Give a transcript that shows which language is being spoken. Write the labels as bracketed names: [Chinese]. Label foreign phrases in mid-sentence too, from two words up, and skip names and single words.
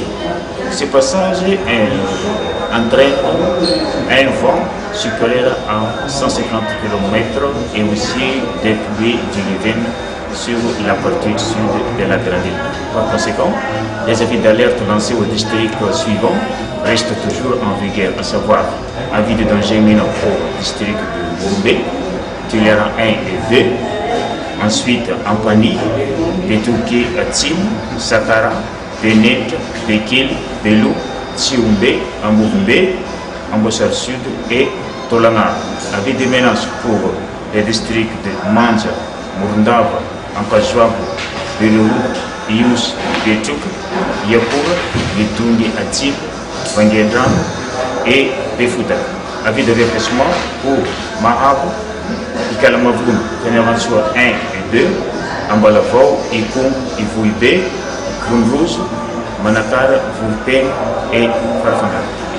[French] Ce passage entraîne un vent supérieur à 150 km et aussi des pluies diluviennes sur la partie sud de la grande île. Par conséquent, les avis d'alerte lancés au district suivant restent toujours en vigueur, à savoir avis de danger imminent au district de Muvumbe, Tuliara 1 et 2, ensuite Ampani, Betouké, Atsim, Satara, Benet, Bekil, Belou, Tsiumbe, Muvumbe, Ambossar Sud et Tolanga. Avis de menace pour les districts de Manja, Murundava, Ampajwabu, Belou, Ius, Betuk, Yapour, Betungi, Atib, Vangendram et Befuta. Avis de réplacement pour Mahabu, Ikalamavoum, Génération 1 et 2, Ambalavau, Ikoum, Ivouibé, Rouge, Manakar, Vulpé et Farfanga.